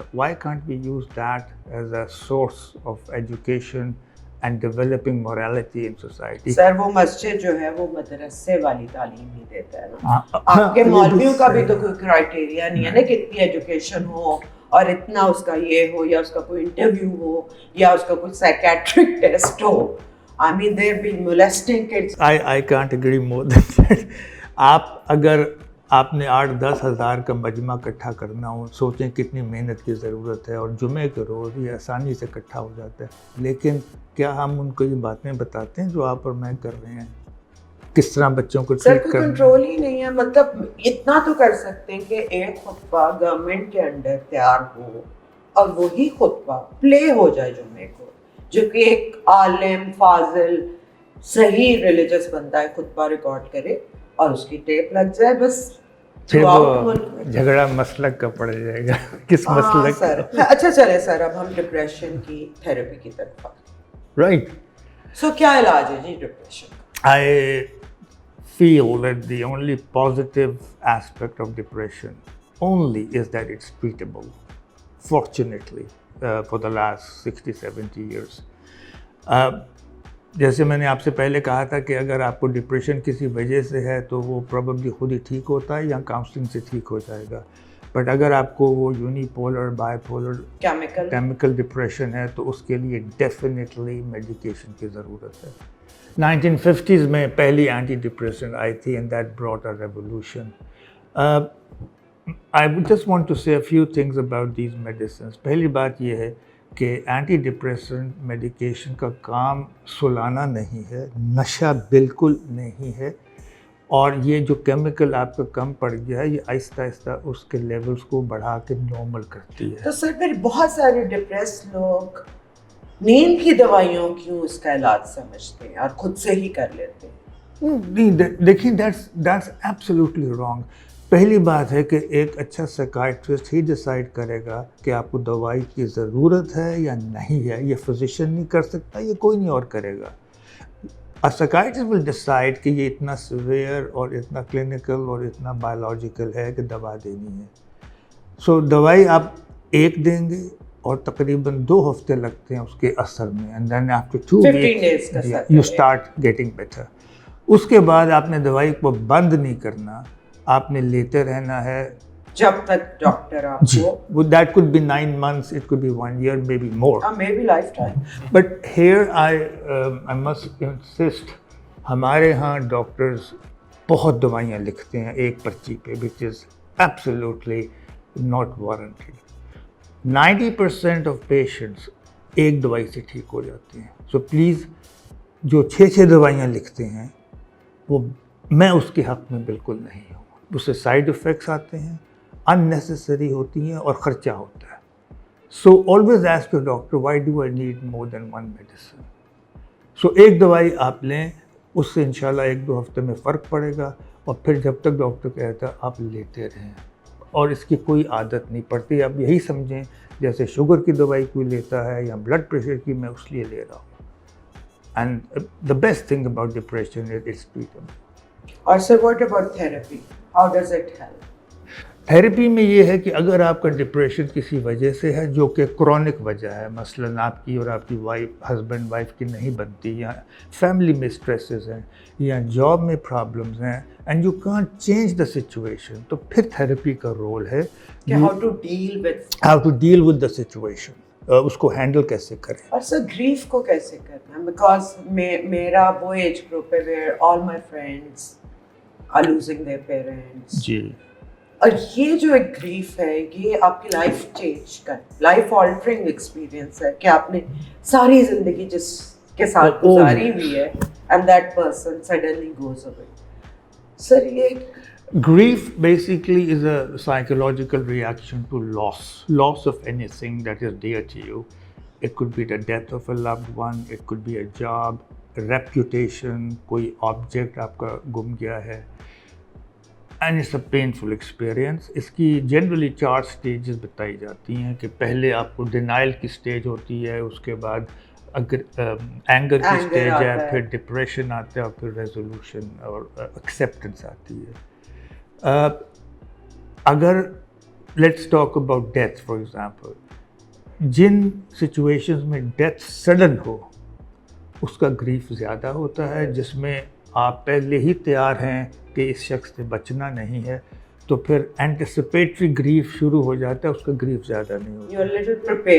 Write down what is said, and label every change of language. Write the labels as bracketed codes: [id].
[en] Why can't we use that as a source of education and developing morality in society? [ur] سر وہ مسجد جو ہے وہ مدرسے والی تعلیم نہیں دیتا ہے نا. آپ کے مولویوں کا بھی تو کوئی کرائٹیریا نہیں ہے نا کہ اتنی ایجوکیشن ہو اور اتنا اس کا یہ ہو, یا اس کا کوئی انٹرویو ہو, یا اس کا کوئی psychiatric test ہو. [en] I mean they've been molesting kids. I can't agree more than that. [ur] اگر آپ نے 8-10 ہزار کا مجمع اکٹھا کرنا ہو, سوچیں کتنی محنت کی ضرورت ہے, اور جمعے کے روز یہ آسانی سے اکٹھا ہو جاتا ہے. لیکن کیا ہم ان کو یہ باتیں بتاتے ہیں جو آپ اور میں کر رہے ہیں, کس طرح بچوں کو سر ٹریٹ کوئی کرنا؟ کنٹرول ہی نہیں ہے. مطلب اتنا تو کر سکتے ہیں کہ ایک خطبہ گورنمنٹ کے انڈر تیار ہو اور وہی خطبہ پلے ہو جائے جمعے کو, جو کہ ایک عالم فاضل صحیح ریلیجس بندہ ہے خطبہ ریکارڈ کرے اور اس کی ٹیپ لگ جائے. بس پھر وہ جھگڑا مسلک کا پڑ جائے گا, کس مسلک سر. اچھا چلے سر, اب ہم ڈپریشن کی تھیراپی کی طرف. [en] Right. [ur] سو کیا علاج ہے جی ڈپریشن کا؟ [en] I feel that the only positive aspect of depression only is that it's treatable, fortunately, for the last 60-70 years. [ur] جیسے میں نے آپ سے پہلے کہا تھا کہ اگر آپ کو ڈپریشن کسی وجہ سے ہے تو وہ پروبیبلی خود ہی ٹھیک ہوتا ہے یا کاؤنسلنگ سے ٹھیک ہو جائے گا. بٹ اگر آپ کو وہ uni polar by polar chemical depression ہے تو اس کے لیے ڈیفینیٹلی میڈیکیشن کی ضرورت ہے. 1950s میں پہلی اینٹی ڈپریشن آئی تھی [en] And that brought a revolution. I would just want to say a few things about these medicines. [ur] پہلی بات یہ ہے کہ اینٹی ڈپریسنٹ میڈیکیشن کا کام سلانا نہیں ہے, نشہ بالکل نہیں ہے, اور یہ جو کیمیکل آپ کا کم پڑ گیا ہے یہ آہستہ آہستہ اس کے لیولز کو بڑھا کے نارمل کرتی ہے. تو سر پھر بہت سارے ڈپریس لوگ نیند کی دوائیوں کیوں اس کا علاج سمجھتے ہیں اور خود سے ہی کر لیتے ہیں؟ نہیں, دیکھیں [en] that's absolutely wrong. [ur] پہلی بات ہے کہ ایک اچھا سائیکائٹرسٹ ہی ڈیسائیڈ کرے گا کہ آپ کو دوائی کی ضرورت ہے یا نہیں ہے. یہ فزیشین نہیں کر سکتا, یہ کوئی نہیں اور کرے گا. [en] psychiatrist will decide [ur] کہ یہ اتنا سیویئر اور اتنا کلینکل اور اتنا بایولوجیکل ہے کہ دوا دینی ہے. سو دوائی آپ ایک دیں گے اور تقریباً 2 ہفتے لگتے ہیں اس کے اثر میں, [en] And then after 2 weeks you start getting better. [ur] اس کے بعد آپ نے دوائی کو بند نہیں کرنا, آپ نے لیتے رہنا ہے جب تک ڈاکٹر آپ کو. [en] That could be 9 months, it could be 1 year, maybe more. Maybe lifetime. But here I must insist, [ur] ہمارے ہاں ڈاکٹرز بہت دوائیاں لکھتے ہیں ایک پرچی پہ, [en] which is absolutely not warranted. 90% of patients [ur] ایک دوائی سے ٹھیک ہو جاتے ہیں. So please, جو 6 دوائیاں لکھتے ہیں وہ میں اس کے حق میں بالکل نہیں ہوں. اس سے سائیڈ افیکٹس آتے ہیں, unnecessary ہوتی ہیں اور خرچہ ہوتا ہے. [en] So always ask your doctor, why do I need more than one medicine? [ur] So ایک دوائی آپ لیں, اس سے انشاءاللہ 1-2 ہفتے میں فرق پڑے گا, اور پھر جب تک ڈاکٹر کہتا ہے آپ لیتے رہیں, اور اس کی کوئی عادت نہیں پڑتی. آپ یہی سمجھیں جیسے شوگر کی دوائی کوئی لیتا ہے یا بلڈ پریشر کی, میں اس لیے لے رہا ہوں. [en] And the best thing about depression is it's treatable. [ur] اور سر [en] what about therapy? How does it help? [ur] Therapy میں یہ ہے کہ اگر آپ کا ڈپریشن کسی وجہ سے ہے جو کہ کرونک وجہ ہے, مثلاً آپ کی اور آپ کی ہسبینڈ وائف کی نہیں بنتی, یا فیملی میں اسٹریسز ہیں, یا جاب میں پرابلمز ہیں, [en] and you can't change the situation, [ur] تو پھر تھیراپی کا رول ہے [en] کہ how to deal with the situation, [ur] اس کو ہینڈل کیسے کریں. اور سر گریف کو کیسے کرنا, بیکاز میرا وہ ایج گروپ ہے [en] where all my friends are losing their parents. [ur] جی, اور یہ جو ایک گریف ہے یہ آپ کی لائف چینج کر, لائف آلٹرنگ ایکسپیرینس ہے کہ آپ نے ساری زندگی جس کے ساتھ گزاری ہوئی ہے [en] And that person suddenly goes away. [ur] سر یہ [en] grief basically is a psychological reaction to loss of anything that is dear to you. It could be the death of a loved one, it could be a job, a reputation, [ur] کوئی object آپ کا گم گیا ہے, [en] and it's a painful experience. [ur] اس کی generally 4 stages بتائی جاتی ہیں کہ پہلے آپ کو denial کی stage ہوتی ہے, اس کے بعد anger کی stage ہے, پھر depression آتا ہے, اور پھر resolution اور acceptance آتی ہے. اگر [en] let's talk about death for example, [ur] جن سچویشنز میں ڈیتھ سڈن ہو اس کا گریف زیادہ ہوتا ہے, جس میں آپ پہلے ہی تیار ہیں کہ اس شخص سے بچنا نہیں ہے, تو پھر اینٹیسپیٹری گریف شروع ہو جاتا ہے, اس کا گریف زیادہ نہیں ہوتا.